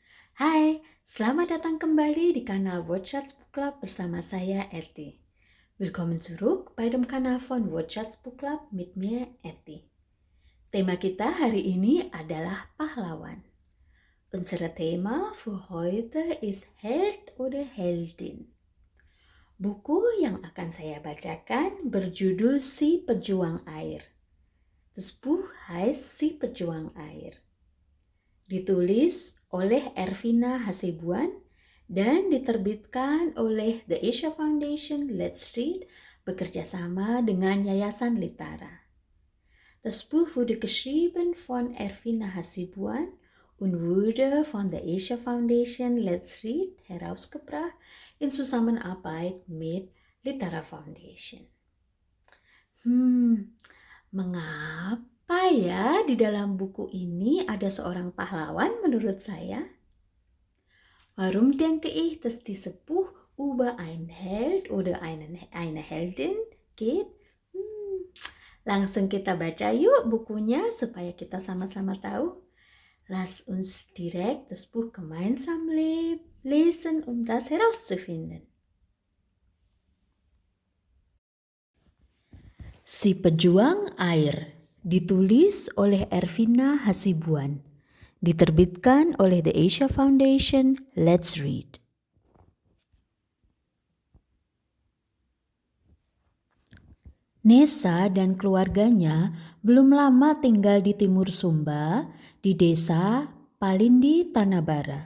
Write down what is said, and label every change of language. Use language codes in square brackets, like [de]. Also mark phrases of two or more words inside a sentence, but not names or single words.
[id] Hai, selamat datang kembali di kanal Watchats Book Club bersama saya Eti. [de] Willkommen zurück bei dem Kanal von Watchats Book Club mit mir Eti. [id] Tema kita hari ini adalah pahlawan. [de] Unser Thema für heute ist Held oder Heldin. [id] Buku yang akan saya bacakan berjudul Si Pejuang Air. [de] Das Buch heißt Si Pejuang Air. [id] Ditulis oleh Ervina Hasibuan dan diterbitkan oleh The Asia Foundation Let's Read bekerjasama dengan Yayasan Litara. [de] Das Buch wurde geschrieben von Ervina Hasibuan und wurde von der Asia Foundation Let's Read herausgebracht in Zusammenarbeit mit Litara Foundation. [id] Mengapa ya di dalam buku ini ada seorang pahlawan menurut saya? [de] Warum denke ich, dass dieses Buch über einen Held oder eine Heldin geht? [id] Langsung kita baca yuk bukunya supaya kita sama-sama tahu. [de] Lass uns direkt das Buch gemeinsam lesen, um das herauszufinden. [id] Si Pejuang Air, ditulis oleh Ervina Hasibuan, diterbitkan oleh The Asia Foundation Let's Read. Nesa dan keluarganya belum lama tinggal di Timur Sumba, di desa Palindi, Tanabara.